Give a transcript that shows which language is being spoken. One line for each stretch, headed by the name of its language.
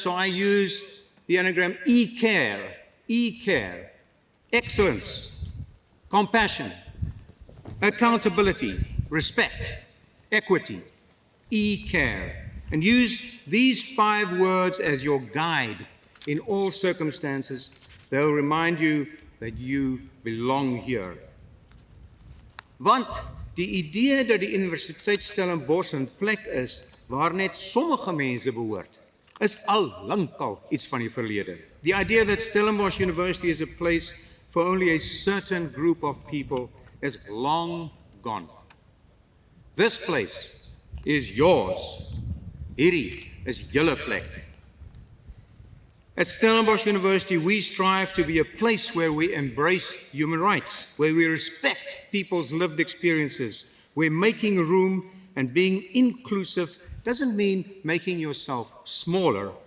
English: So I use the anagram E-care, E-care, excellence, compassion, accountability, respect, equity, E-care. And use these 5 words as your guide in all circumstances. They'll remind you that you belong here.
Afrikaans: Want die idee dat die Universiteit Stellenbosch 'n plek is waar net sommige mense behoort, is al lankal iets van die verlede.
English: The idea that Stellenbosch University is a place for only a certain group of people is long gone. This place is yours.
Afrikaans: Hierdie is julle plek.
English: At Stellenbosch University, we strive to be a place where we embrace human rights, where we respect people's lived experiences, where making room and being inclusive doesn't mean making yourself smaller.